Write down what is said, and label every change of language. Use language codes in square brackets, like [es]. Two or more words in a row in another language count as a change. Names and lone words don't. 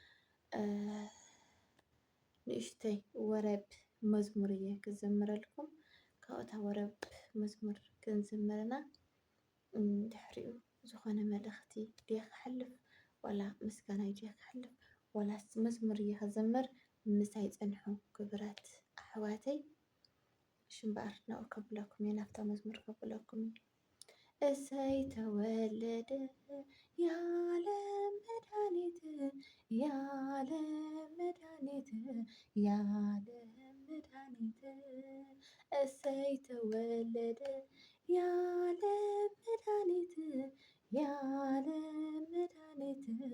[ti] ንእሽተይ ወረብ መዝሙር እየ ክዘምረልኩም ካብኡታ ወረብ መዝሙር ክንዝምርና ድሕሪኡ ዝኾነ መልእኽቲ ድየ ክሕልፍ ዋላ ምስጋና ድየ ክሕልፍ ዋላስ መዝሙር እየ ክዘምር ምሳይ ፀንሑ ክቡራት ኣሕዋተይ። እሺ እምበኣር ናብኡ ከብለኩም እየ ናብታ መዝሙር ከብለኩም እየ። [am] እሰይ ተወለደ የዓለም መድኃኒት የዓለም መድኃኒት የዓለም መድኃኒት እሰይ ተወለደ የዓለም መድኃኒት የዓለም መድኃኒት